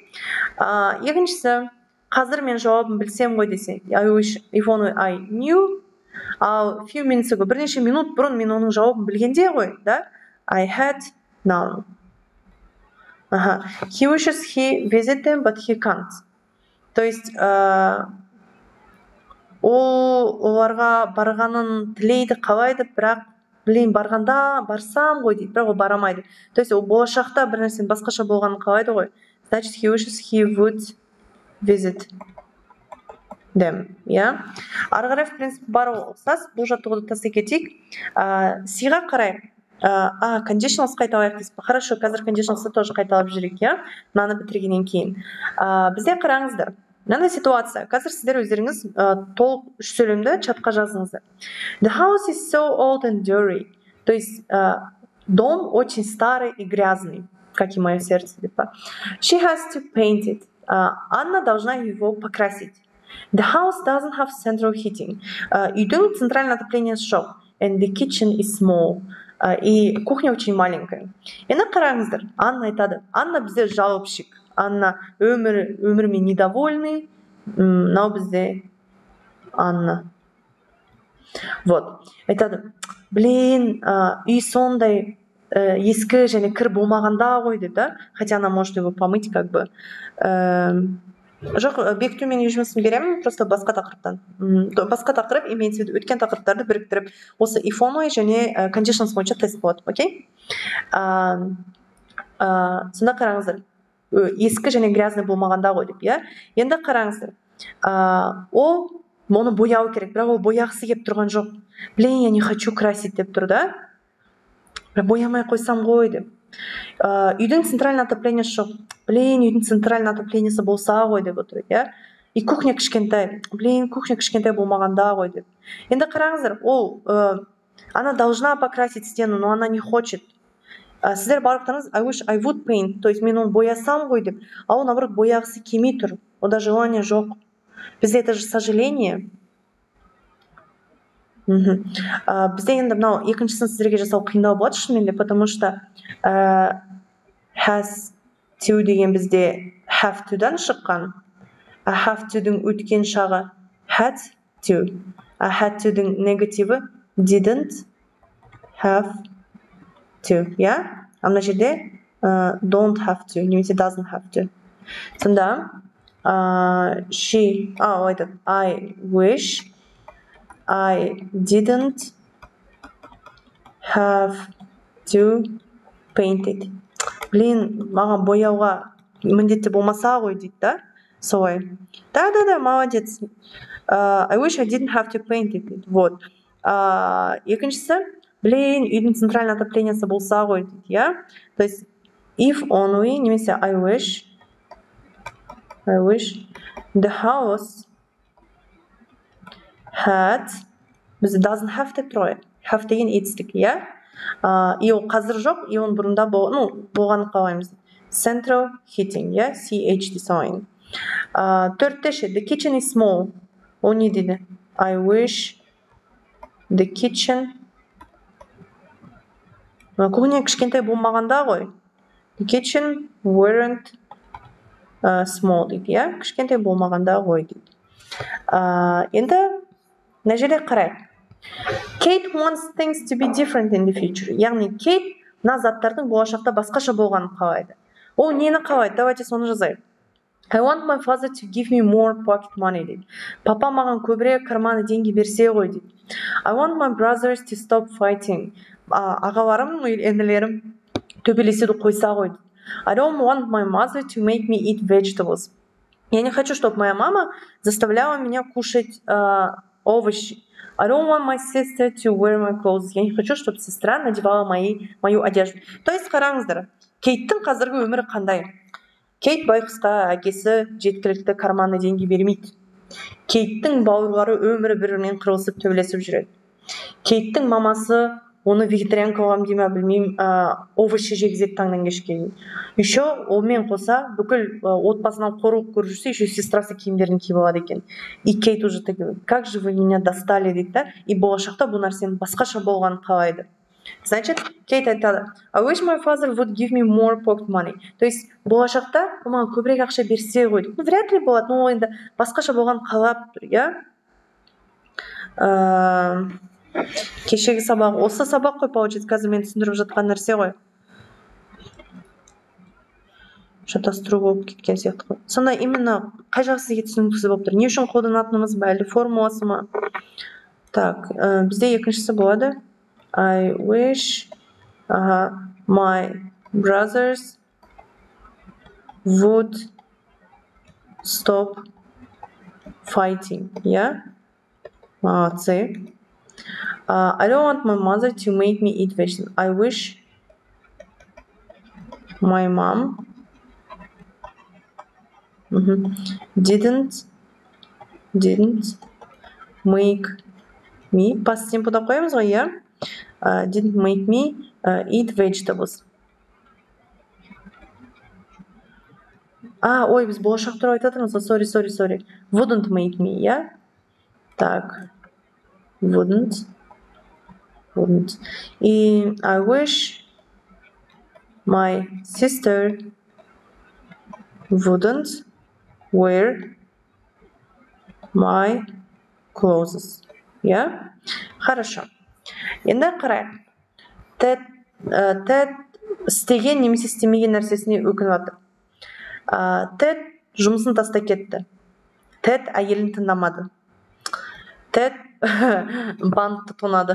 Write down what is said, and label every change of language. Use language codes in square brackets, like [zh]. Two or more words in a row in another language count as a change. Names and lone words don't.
[kk] Екіншісі, қазір мен жауабын білсем ғой десе. [en] I wish if only I knew. Ал few minutes ago, [kk] бірнеше минут бұрын мен оның жауабын білгенде ғой, да? [en] I had known. He wishes he visit them, but he can't. [ru] То есть [kk] оларға барғанын тілейді, қалайды, бірақ барғанда барсам ғой дейді, бірақ ол барамайды. [ru] То есть [kk] ол болашақта бір нәрсенің басқаша болғанын қалайды ғой. [ru] Значит, [en] he wishes he would visit them. Yeah? [kk] Ары қарай, [ru] в принципе, [kk] бар ұқсас. Бұл жаттығуды тастай кетейік. Сиға қарайық. Conditionals қайталайық дейсіз бе? Хорошо, қазір conditionals'ты тоже қайталап жүрейік, иә? Мынаны бітіргеннен кейін. Бізде қараңыздар. Мынандай ситуация. Қазір сіздер өздеріңіз толық үш сөйлемді чатқа жазыңыздар. [en] The house is so old and dirty. [ru] То есть дом очень старый и грязный, как и мое сердце. [en] She has to paint it. [ru] Анна должна его покрасить. [en] The house doesn't have central heating. [kk] Үйдің [ru] центральное отопление [kk] жоқ. [en] And the kitchen is small. [ru] И кухня очень маленькая. [kk] Енді қараңыздар. Анна айтады. Анна бізде жалобщик. Анна өмірмен недовольный. Мынау бізде Анна. Вот. Айтады. Блин, үй сондай ескі және кір болмағанда ғой деп, [ru] хотя она может его помыть как бы. [kk] Жоқ, бекіту мен үй жұмысын беремін, просто басқа тақырыптан. Басқа тақырып [ru] имеется в виду [kk] өткен тақырыптарды біріктіріп, осы [en] if only [kk] және conditions бойынша тест болады, окей? Сонда қараңыздар. Ескі және грязный болмағанда ғой деп, иә? Енді қараңыздар. Ол оны бояу керек, бірақ ол бояғысы келіп тұрған жоқ. [ru] Блин, я не хочу красить [kk] деп тұр, да? Боямай қойсам ғой деп. Үйдің центральный отоплениесі жоқ. Блин, үйдің центральный отоплениесі болса ғой деп отыр, иә? [ru] И кухня [kk] кішкентай. Блин, кухня кішкентай болмағанда ғой деп. Енді қараңыздар, ол [ru] она должна покрасить стену, но она не хочет. [kk] Сіздер барлықтарыңыз [en] I wish I would paint, [ru] то есть [kk] мен оны боясам ғой деп. А ол наоборот бояғысы келмей тұр. Ода желание жоқ. Бізде [ru] это же сожаление. [kk] Бізде енді мынау екіншісін сіздерге жасау қиындау болады шынымен, [ru] потому что [en] has to [kk] деген бізде [en] have to- [kk] дан шыққан. [en] Have to-дің [kk] өткен шағы [en] had to. Had to-дің негативі didn't have to, yeah? [kk] Мына жерде [en] don't have to, немесе doesn't have to. Сонда she, I wish I didn't have to paint it. [kk] Блин, маған бояуға міндетті болмаса ғой дейді, да? [ru] солай. Да, молодец. [en] I wish I didn't have to paint it дейді. Вот. [kk] Екіншісі, блин, үйдің центральный отоплениясы болса ғой дейді, иә? То есть, [en] if only, немесе I wish the house had, бізде doesn't have [kk] деп тұр ғой. Have деген етістік, иә? И ол қазір жоқ, и оның бұрында болғанын қалаймыз. [en] Central heating, [kk] иә? CH дей салайын. Төрттеші, [en] the kitchen is small. [kk] Ол не дейді? [en] I wish the kitchen. [kk] Кухня кішкентай болмағанда ғой. [en] The kitchen weren't small дейді, иә? [kk] Кішкентай болмағанда ғой дейді. Енді мына жерде қарайық. [en] Kate wants things to be different in the future. [kk] Яғни Kate мына заттардың болашақта басқаша болғанын қалайды. Ол нені қалайды? Давайте соны жазайық. [en] I want my father to give me more pocket money дейді. [kk] Папа маған көбірек [ru] карманы деньги [kk] берсе ғой дейді. [en] I want my brothers to stop fighting. [kk] Ағаларым, інілерім төбелесуді қойса ғой дейді. [en] I don't want my mother to make me eat vegetables. [ru] Я не хочу, чтобы моя мама заставляла меня кушать овощи. [en] I don't want my sister to wear my clothes. [ru] Я не хочу, чтобы сестра надевала мою одежду. То есть, [kk] қараңыздар, Кейттің қазіргі өмірі қандай? Кейт байқұсқа әкесі жеткілікті [ru] карманы деньги [kk] бермейді. Кейттің бауырлары өмірі бірімен қырылысып төбелесіп жүреді. Кейттің мамасы оны вегетариан қылғам дейме, білмеймін, овощи жегізеді таңнан кешке дейін. Еще олмен қоса бүкіл отбасынан қорлық көріп жүрсе, еще сестрасы киімдерін киіп алады екен. [ru] И Кейт уже такой, как же вы меня достали [kk] дейді да, и болашақта бұл нәрсенің басқаша болғанын қалайды. Значит, Кейт айтады, [en] I wish my father would give me more pocket money. [ru] То есть, [kk] болашақта маған көбірек ақша берсе ғой дейді. [ru] Вряд ли [kk] болады, но енді басқаша болған қалап тұр, иә? Кешегі сабақ, осы сабақ қой, получается, қазір мен түсіндіріп жатқан нәрсе ғой. Шатастыру болып кеткен сияқты ғой. Сонда именно қай жағы сізге түсініксіз болып тұр? Не үшін қолданатынымыз ба, әлде формуласы ма? Так, бізде екіншісі болады. [en] I wish my brothers would stop fighting. Yeah? Молодцы. I don't want my mother to make me eat vegetables. I wish my mom didn't make me, past tempода [kk] қоямыз ғой, иә? [en] Didn't make me eat vegetables. [kk] Ой, біз болашақ туралы айтатырмыз ғой, [en] sorry. Wouldn't make me, [kk] иә? Так, [en] wouldn't. И I wish my sister wouldn't wear my clothes. Yeah? [kk] Хорошо. Енді қарайық. Тед істеген немесе істемеген нәрсесіне өкініп жатыр. Тед жұмысын тастап кетті. Тед әйелін тыңдамады. Тед банкты тонады.